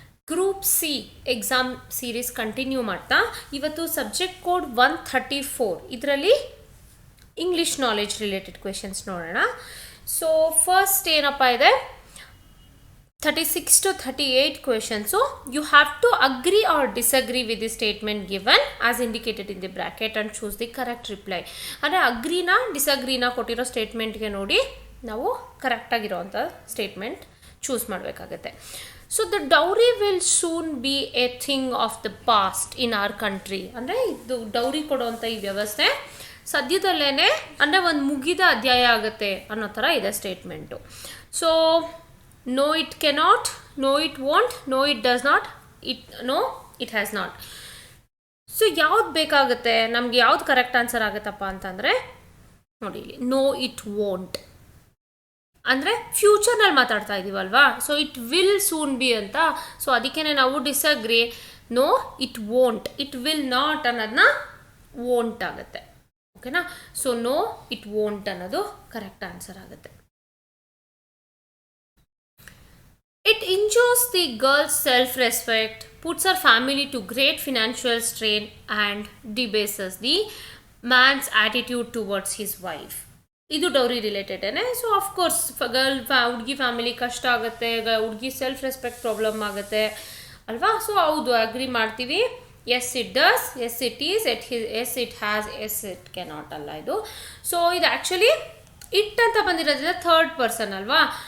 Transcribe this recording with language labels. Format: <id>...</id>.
<kn>Group C exam series continue ಮಾಡ್ತಾ ಇವತ್ತು subject code 134 ಇದರಲ್ಲಿ ಇಂಗ್ಲೀಷ್ ನಾಲೆಜ್ ರಿಲೇಟೆಡ್ ಕ್ವೆಶನ್ಸ್ ನೋಡೋಣ.</kn> <en>so first</en> <kn>ಏನಪ್ಪ ಇದೆ</kn> <en>36 to 38 questions. So you have to agree or disagree with the statement given as indicated in the bracket and choose the correct reply.</en> <kn>ಅಂದರೆ ಅಗ್ರಿನಾ ಡಿಸಗ್ರೀನಾ ಕೊಟ್ಟಿರೋ ಸ್ಟೇಟ್ಮೆಂಟ್ಗೆ ನೋಡಿ ನಾವು ಕರೆಕ್ಟಾಗಿರೋವಂಥ statement choose ಮಾಡಬೇಕಾಗತ್ತೆ.</kn> <en>So the dowry will soon be a thing of the past in our country.</en> <kn>ಅಂದರೆ ಇದು dowry ಕೊಡುವಂಥ ಈ ವ್ಯವಸ್ಥೆ ಸದ್ಯದಲ್ಲೇ ಅಂದರೆ ಒಂದು ಮುಗಿದ ಅಧ್ಯಾಯ ಆಗುತ್ತೆ ಅನ್ನೋ ಥರ ಇದೆ statement.</kn> <en>So no it cannot, no it won't, no it does not, no it has not.</en> <kn>So ಯಾವ್ದು ಬೇಕಾಗುತ್ತೆ ನಮ್ಗೆ ಯಾವ್ದು ಕರೆಕ್ಟ್ ಆನ್ಸರ್ ಆಗುತ್ತಪ್ಪ ಅಂತಂದರೆ ನೋಡಿ ಇಲ್ಲಿ</kn> <en>no it won't</en> <kn>ಅಂದರೆ ಫ್ಯೂಚರ್ನಲ್ಲಿ ಮಾತಾಡ್ತಾ ಇದ್ದೀವಲ್ವಾ.</kn> <en>so it will soon be</en> <kn>ಅಂತ. ಸೊ ಅದಕ್ಕೇ ನಾವು disagree no it won't, it will not ಅನ್ನೋದನ್ನ ವೋಂಟ್ ಆಗುತ್ತೆ. ಓಕೆನಾ. ಸೊ ನೋ ಇಟ್ ವೋಂಟ್ ಅನ್ನೋದು ಕರೆಕ್ಟ್ ಆನ್ಸರ್ ಆಗುತ್ತೆ.</kn> <en>It injures the girl's self-respect, puts her family to great financial strain and debases the man's attitude towards his wife.</en> <kn>ಇದು dowry ರಿಲೇಟೆಡೇ. So of course ಹುಡುಗಿ family ಕಷ್ಟ ಆಗುತ್ತೆ, ಹುಡುಗಿ self respect problem ಆಗುತ್ತೆ ಅಲ್ವಾ. So ಹೌದು ಅಗ್ರಿ ಮಾಡ್ತೀವಿ.</kn> <en>yes it does, yes it is, yes it has, yes it cannot</en> <kn>ಅಲ್ಲ ಇದು. ಸೊ ಇದು ಆ್ಯಕ್ಚುಲಿ ಇಟ್ ಅಂತ ಬಂದಿರೋದ್ರಿಂದ ಥರ್ಡ್ ಪರ್ಸನ್ ಅಲ್ವಾ.</kn>